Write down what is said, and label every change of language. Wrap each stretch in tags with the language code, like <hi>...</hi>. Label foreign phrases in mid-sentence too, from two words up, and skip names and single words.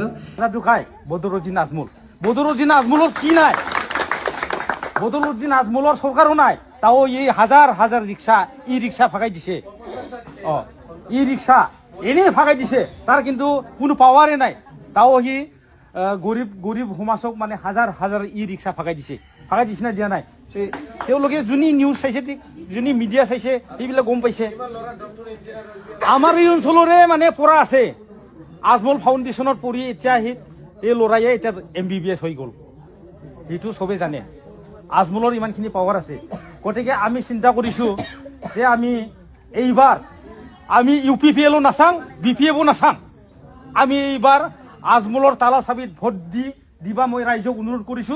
<as>খাই বদরুদ্দিন আজমুলের কি নাই, বদরুদ্দিন আজমুলের সরকারও নাই, তাও এই হাজার হাজার রিক্সা ই রিক্সা ফাঁকাই দিছে। ই রিক্সা এনে ফাঁকাই দিছে, তার কিন্তু কোনো পাওয়ারে নাই, তাও হি গরিব সমাজক মানে হাজার হাজার ই রিক্সা ফাঁকাই দিছে না দিয়া নাই। তেওঁলোকে যোনি নিউজ চাইছে যোনি মিডিয়া চাইছে এইবিলাক গম পাইছে। আমাৰ এই অঞ্চলৰে মানে পৰা আছে আজমল ফাউণ্ডেশ্যনত পঢ়ি এতিয়া এই ল'ৰায়ে এতিয়া MBBS হৈ গ'ল, সেইটো চবে জানে। আজমলৰ ইমানখিনি পাৱাৰ আছে, গতিকে আমি চিন্তা কৰিছো যে আমি এইবাৰ আমি UPPLও নাচাং, BPFও নাচাং, আমি এইবাৰ আজমলৰ তালা চাবিত ভোট দিবা মই ৰাইজক অনুৰোধ কৰিছো।</as>